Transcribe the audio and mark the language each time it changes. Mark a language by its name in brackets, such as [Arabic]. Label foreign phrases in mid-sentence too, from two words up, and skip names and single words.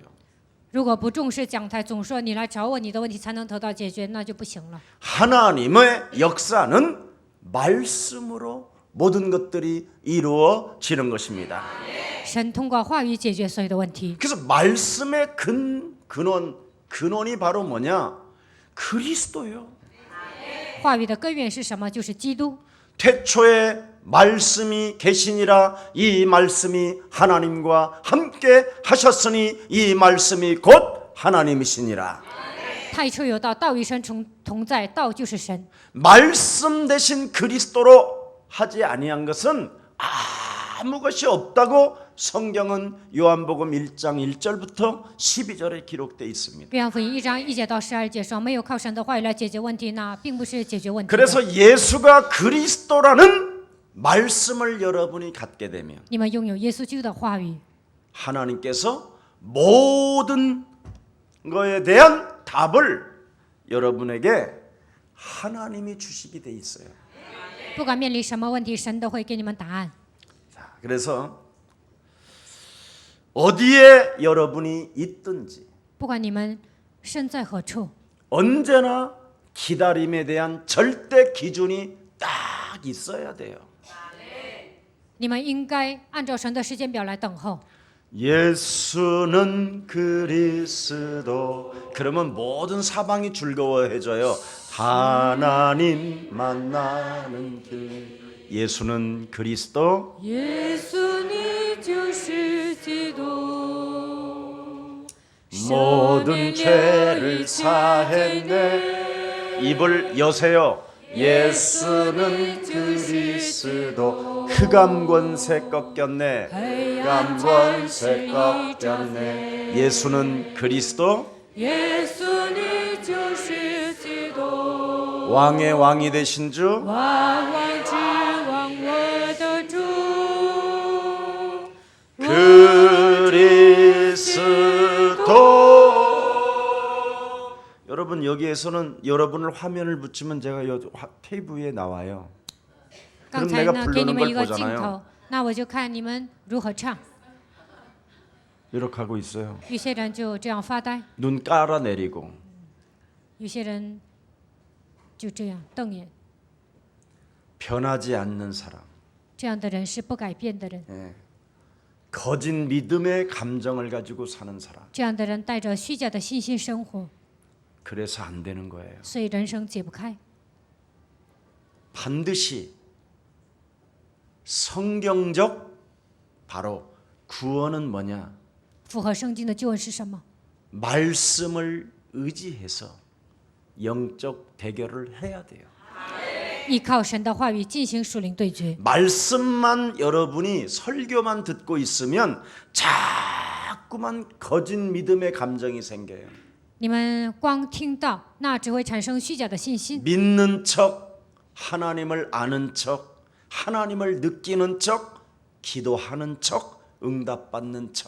[Chinese] 如果不重视讲台，总说你来找我，你的问题才能得到解决，那就不行了。 [Korean] 하나님의 역사는 말씀으로 모든 것들이 이루어지는 것입니다. [Chinese] 神通过话语解决所有的问题。 [Korean] 그래서 말씀의 근원이 바로 뭐냐? 그리스도예요. [Chinese] 话语的根源是什么？就是基督。 [Korean] 태초에 말씀이 계시니라 이 말씀이 하나님과 함께 하셨으니 이 말씀이 곧 하나님이시니라. [Chinese] 太初有道，道与神同在，道就是神。 [Korean] 말씀 대신 그리스도로 하지 아니한 것은 아무 것이 없다고 성경은 요한복음 1장 1절부터 12절에 기록되어 있습니다. [Chinese] 约翰福音1章1节到12节说，没有靠神的话语来解决问题，那并不是解决问题的。 [Korean] 그래서 예수가 그리스도라는 말씀을 여러분이 갖게 되면 [Chinese] 你们拥有耶稣基督的话语， [Korean] 하나님께서 모든 거에 대한 답을 여러분에게 하나님이 주시게 돼 있어요. [Chinese] 不管面临什么问题，神都会给你们答案。 [Korean] 자, 그래서 어디에 여러분이 있든지 [Chinese] 不管你们身在何处， [Korean] 언제나 기다림에 대한 절대 기준이 딱 있어야 돼요. [Chinese] 你们应该按照神的时间表来等候。 [Korean] 예수는 그리스도. 그러면 모든 사방이 즐거워해져요. 하나님 만나는 길. 예수는 그리스도. [Chinese] 耶稣，你就是基督， [Korean] 모든 죄를 사했네. 입을 여세요. 예수는 그리스도. 흑암 권세 꺾였네. 흑암 권세 꺾였네. 예수는 그리스도. [Chinese] 耶稣，你就是基督， [Korean] 왕의 왕이 되신 주. [Chinese] 万王之王，我的主。 [Korean] 그리스도. 여러분 여기에서는 여러분을 화면을 붙이면 제가 테이블 위에 나와요. [Chinese] 刚 [Korean] 그럼 [Chinese] 才 [Korean] 내가 [Chinese] 呢，给你 [Korean] 부르는 [Chinese] 们 [Korean] 걸 [Chinese] 一个镜 [Korean] 보잖아요. [Chinese] 头，那我就看你们如何唱。 [Korean] 이렇게 하고 있어요. [Chinese] 有些人就这样发呆， [Korean] 눈 깔아내리고. [Chinese] 有些人就这样瞪眼。 [Korean] 변하지 않는 사람. [Chinese] 这样的人是不改变的人， [Korean] 예. 거짓 믿음의 감정을 가지고 사는 사람. [Chinese] 这样的人带着虚假的信心生活， [Korean] 그래서 안 되는 거예요. [Chinese] 所以人生解不开。 [Korean] 반드시 성경적 바로 구원은 뭐냐? [Chinese] 符合圣经的救恩是什么？ [Korean] 말씀을 의지해서 영적 대결을 해야 돼요. [Chinese] 依靠神的话语进行属灵对决。 [Korean] 말씀만 여러분이 설교만 듣고 있으면 자꾸만 거짓 믿음의 감정이 생겨요. [Chinese] 你们光听到，那只会产生虚假的信心。 [Korean] 믿는 척, 하나님을 아는 척, 하나님을 느끼는 척, 기도하는 척, 응답받는 척.